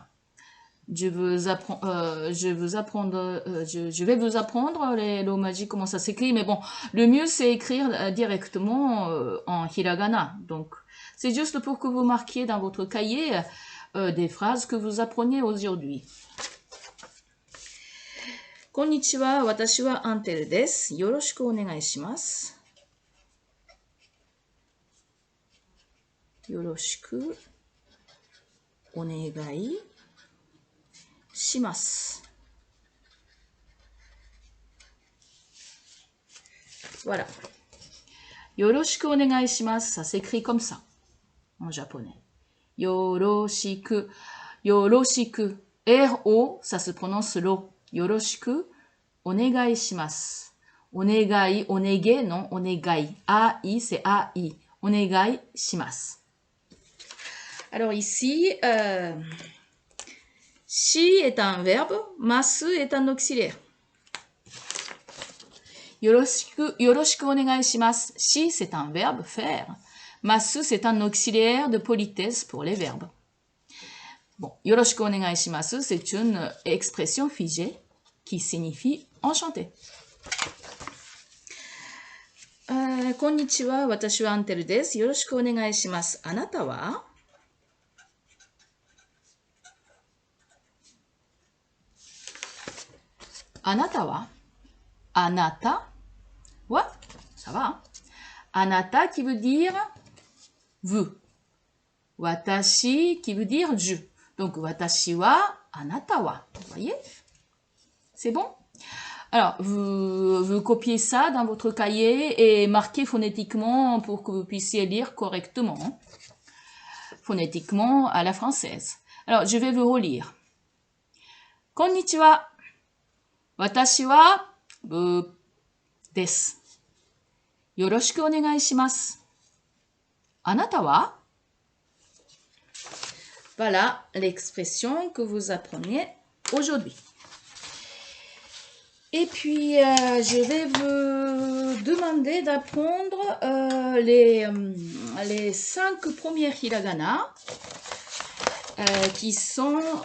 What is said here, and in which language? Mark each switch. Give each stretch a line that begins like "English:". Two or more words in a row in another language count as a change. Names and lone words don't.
French: Je vais vous apprendre l'omaji, comment ça s'écrit. Mais bon, le mieux, c'est écrire directement en hiragana. Donc, c'est juste pour que vous marquiez dans votre cahier des phrases que vous apprenez aujourd'hui.
Japanese: こんにちは、私はAntelです. よろしくお願いします。よろしくお願いします.
French: Voilà.
Japanese: よろしくお願いします,
French: ça s'écrit comme ça en japonais.
Japanese: よろしく。よろしく.
French: R-O, ça se prononce ro.
Japanese: よろしくお願いします。お願い、おねげ、non、お願い.
French: A-I, c'est A-I.
Japanese: お願いします.
French: Alors ici, shi est un verbe, masu est un auxiliaire.
Japanese: よろしくお願いします.
French: Shi, c'est un verbe, faire. Masu, c'est un auxiliaire de politesse pour les verbes. Bon,
Japanese: よろしくお願いします,
French: c'est une expression figée qui signifie enchanté.
Japanese: こんにちは、私はAntelです. よろしくお願いします. あなたは？あなたは? あなたは?
French: Ça va. Anata qui veut dire vous. Watashi qui veut dire je. Donc,
Japanese: 私は、あなたは.
French: Vous voyez? C'est bon? Alors, vous copiez ça dans votre cahier et marquez phonétiquement pour que vous puissiez lire correctement. Phonétiquement à la française. Alors, je vais vous relire.
Japanese: こんにちは。私はです. よろしくお願いします. あなたは?
French: Voilà l'expression que vous apprenez aujourd'hui. Et puis, je vais vous demander d'apprendre les 5 premiers hiragana qui sont...